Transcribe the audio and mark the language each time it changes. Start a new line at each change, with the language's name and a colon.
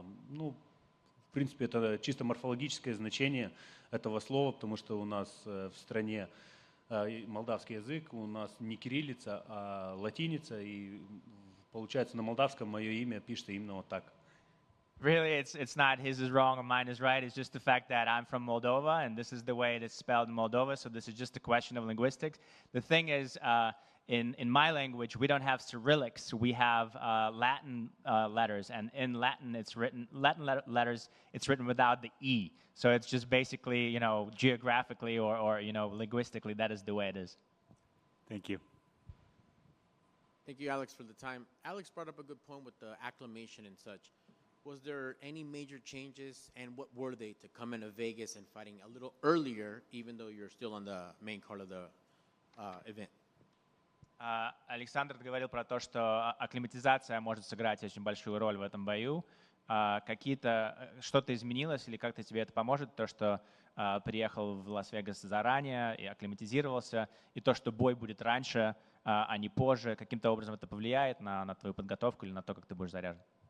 Russian: Ну, в принципе, это чисто морфологическое значение этого слова, потому что у нас в стране молдавский язык, у нас не кириллица, а латиница, и получается на молдавском мое имя пишется именно вот так.
English: Really, it's not his is wrong or mine is right. It's just the fact that I'm from Moldova, and this is the way it is spelled in Moldova. So this is just a question of linguistics. The thing is, in my language, we don't have Cyrillics. We have Latin letters, and in Latin, it's written letters. It's written without the e. So it's just basically, you know, geographically or you know, linguistically, that is the way it is. Thank you. Thank you, Alex, for the time. Alex brought up a good point with the acclimation and such. Was there any major changes, and what were they to come into Vegas and fighting a little earlier, even though you're still on the main card of the event?
Russian: Александр говорил про то, что акклиматизация может сыграть очень большую роль в этом бою. Что-то изменилось или как-то тебе это поможет, то, что приехал в Лас-Вегас заранее и акклиматизировался, и то, что бой будет раньше, а не позже, каким-то образом это повлияет на твою подготовку или на то, как ты будешь заряжен?